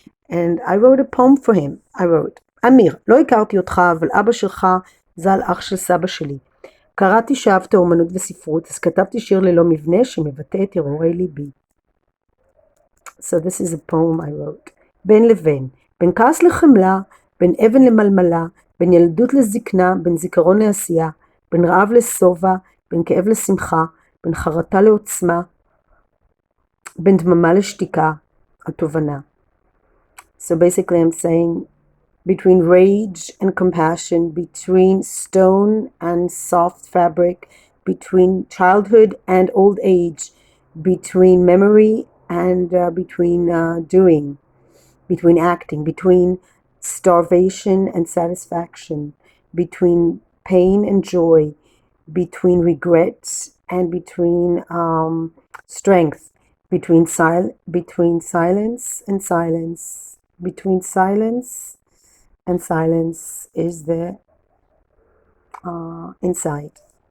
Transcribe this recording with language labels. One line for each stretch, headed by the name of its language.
English: And I wrote a poem for him. I wrote,
Hebrew: אמיר, לא הכרתי אותך, אבל אבא שלך ז"ל אח של סבא שלי. קראתי שאהבת אומנות וספרות, אז כתבתי שיר ללא מבנה שמבטא את הרהורי ליבי.
English: So this is a poem I wrote.
Hebrew: בין לבין, בין כעס לחמלה, בין אבן למלמלה, בין ילדות לזקנה, בין זיכרון לעשייה, בין רעב לשובע, בין כאב לשמחה, בין חרטה לעוצמה, בין דממה לשתיקה, התובנה.
English: So basically I'm saying between rage and compassion, between stone and soft fabric, between childhood and old age, between memory and between doing, between acting, between starvation and satisfaction, between pain and joy, between regret and between strength, between silence and silence, between silence and silence is the insight.